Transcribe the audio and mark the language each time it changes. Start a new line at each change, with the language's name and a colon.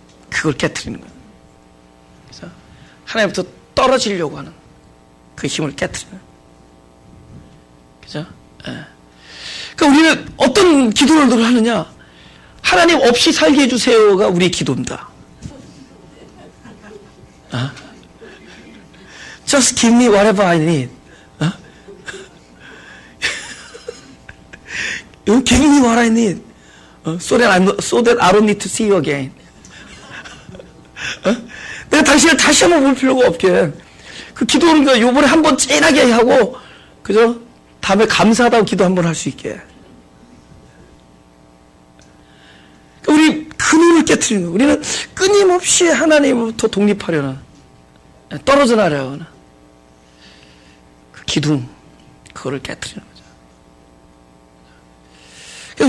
Korean: 그걸 깨트리는 거예요. 그래서 하나님부터 떨어지려고 하는 그 힘을 깨트리는. 그죠? 그러니까 우리는 어떤 기도를 하느냐? 하나님 없이 살게 해주세요가 우리의 기도입니다.
English: Just give me whatever I need. Give me what I need. So that I don't need to see you again.
Korean: 내가 당신을 다시 한번 볼 필요가 없게. 그 기도는 그 요번에 한번 찐하게 하고, 그죠? 다음에 감사하다고 기도 한번 할 수 있게. 우리 근원을 깨트리는 거예요. 우리는 끊임없이 하나님으로부터 독립하려는, 떨어져 나려는 그 기둥, 그거를 깨트리는 거죠.